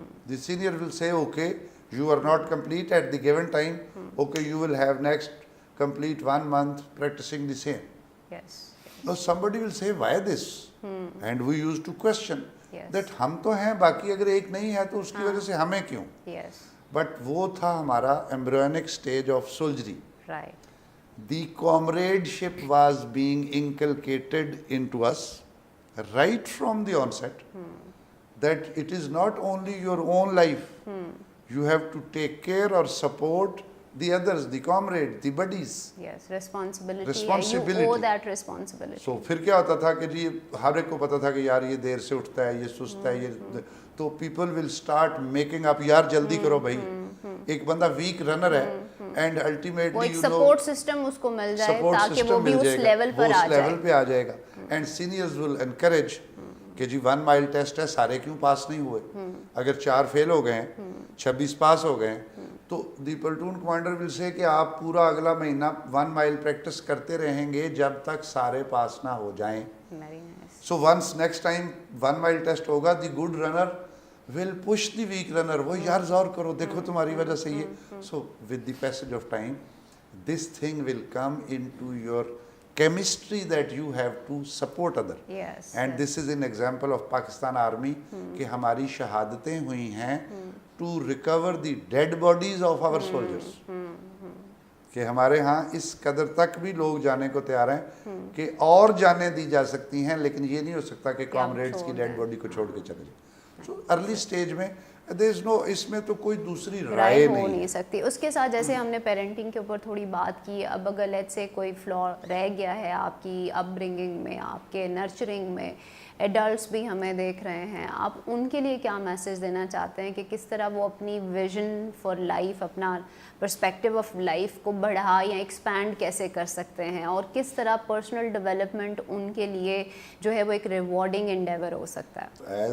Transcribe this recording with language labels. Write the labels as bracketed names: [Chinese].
[English] The senior will say, okay, you are not complete at the given time. Okay, you will have next complete 1 month practicing the same. Yes. Now somebody will say, why this? And we used to question. That [Urdu] ہم تو ہیں, باقی اگر ایک نہیں ہے تو اس کی وجہ سے ہمیں کیوں. [English] but [Urdu] وہ تھا ہمارا [English] Embryonic stage of soldiery. The comradeship was being inculcated into اس right from the onset, that it is not only your own life, you have to take care or support the others, the comrade, the buddies. Yes, responsibility. You owe that responsibility. So [Urdu] پھر کیا ہوتا تھا کہ جی ہر ایک کو پتا تھا کہ یار یہ دیر سے اٹھتا ہے, یہ سست ہے, یہ تو [English] people will start making up, [Urdu] یار جلدی کرو بھائی. ایک بندہ ویک رنر ہے [English] and ultimately [Urdu] وہ ایک سپورٹ سسٹم اس کو مل جائے تاکہ وہ بھی اس لیول پر آ جائے. اس لیول پہ آ جائے گا. [English] and seniors will encourage [Urdu] کہ جی 1 mile ٹیسٹ ہے, سارے کیوں پاس نہیں ہوئے, اگر 4 فیل ہو گئے ہیں 26 پاس ہو گئے ہیں, [English] تو the platoon commander will say [Urdu] کہ آپ پورا اگلا مہینہ 1 mile پریکٹس کرتے رہیں گے جب تک سارے پاس نہ ہو جائیں. [English] so once next time 1 mile test ہوگا, the good runner will push the weak runner, [Urdu] وہ یار زور کرو, دیکھو تمہاری وجہ سے یہ. [English] So with the passage of time this thing will come into your chemistry that you have to support other. And this is an example of Pakistan Army [Urdu] کہ ہماری شہادتیں ہوئی ہیں [English] to recover the dead bodies of our soldiers. [Urdu] کہ ہمارے ہاں اس قدر تک بھی لوگ جانے کو تیار ہیں کہ اور جانیں دی جا سکتی ہیں, لیکن یہ نہیں ہو سکتا کہ کامریڈز کی ڈیڈ باڈی کو چھوڑ کے چلے جائیں. سو ارلی سٹیج میں اس میں تو کوئی دوسری رائے ہو نہیں سکتی. اس کے ساتھ جیسے ہم نے پیرنٹنگ کے اوپر تھوڑی بات کی, اب اگر لیٹ سے کوئی فلا رہ گیا ہے آپ کی اپ برنگنگ میں, آپ کے نرچرنگ میں, ایڈلٹس بھی ہمیں دیکھ رہے ہیں, آپ ان کے لیے کیا میسیج دینا چاہتے ہیں کہ کس طرح وہ اپنی ویژن فار لائف, اپنا پرسپیکٹیو آف لائف کو بڑھا یا ایکسپینڈ کیسے کر سکتے ہیں, اور کس طرح پرسنل ڈیولپمنٹ ان کے لیے جو ہے وہ ایک ریوارڈنگ انڈیور ہو سکتا ہے.